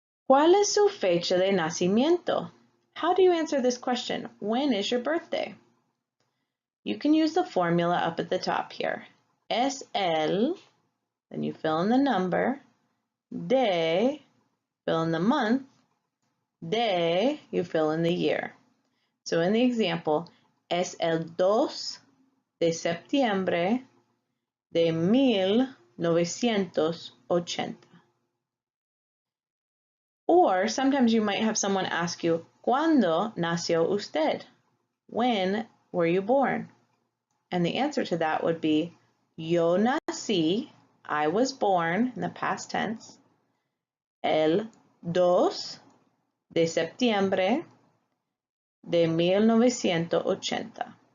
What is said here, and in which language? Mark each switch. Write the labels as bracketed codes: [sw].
[es] ¿Cuál es su fecha de nacimiento? [en] How do you answer this question? When is your birthday? You can use the formula up at the top here. [es] Es el, [en] then you fill in the number, de, fill in the month, de, you fill in the year. So in the example, [es] es el 2 de septiembre de 1980. [en] Or sometimes you might have someone ask you, [es] ¿Cuándo nació usted? [en] When were you born? And the answer to that would be, [es] yo nací, [en] I was born in the past tense, [es] el 2 de septiembre de 1980.